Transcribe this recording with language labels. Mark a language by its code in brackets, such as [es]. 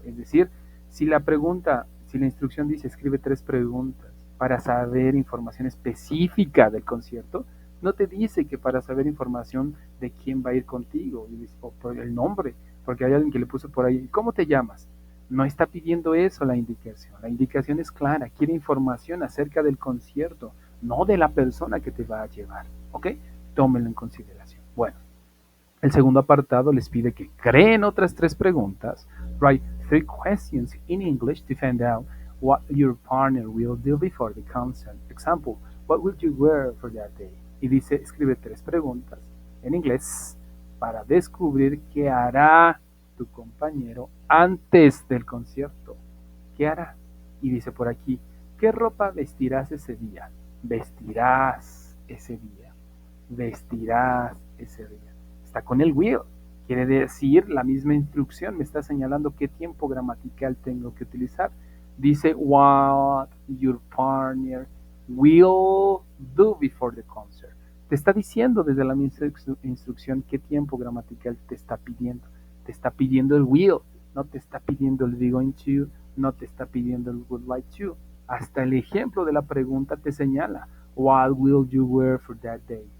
[es] Es decir, si la instrucción dice escribe 3 preguntas para saber información específica del concierto, no te dice que para saber información de quién va a ir contigo, o por el nombre, porque hay alguien que le puso por ahí, ¿cómo te llamas? No está pidiendo eso la indicación es clara, quiere información acerca del concierto, no de la persona que te va a llevar, ¿ok? Tómenlo en consideración. Bueno, el segundo apartado les pide que creen otras 3 preguntas. [en] Write 3 questions in English to find out what your partner will do before the concert. Example, what will you wear for that day? [es] Y dice, escribe 3 preguntas en inglés para descubrir qué hará tu compañero antes del concierto. ¿Qué hará? Y dice por aquí, ¿qué ropa vestirás ese día? Vestirás ese día. Vestirás ese día. Está con el will. Quiere decir la misma instrucción. Me está señalando qué tiempo gramatical tengo que utilizar. [en] Dice what your partner will do before the concert. [es] Te está diciendo desde la misma instrucción qué tiempo gramatical te está pidiendo. Te está pidiendo el will, no te está pidiendo el be going to, no te está pidiendo el would like to. Hasta el ejemplo de la pregunta te señala, what will you wear for that day?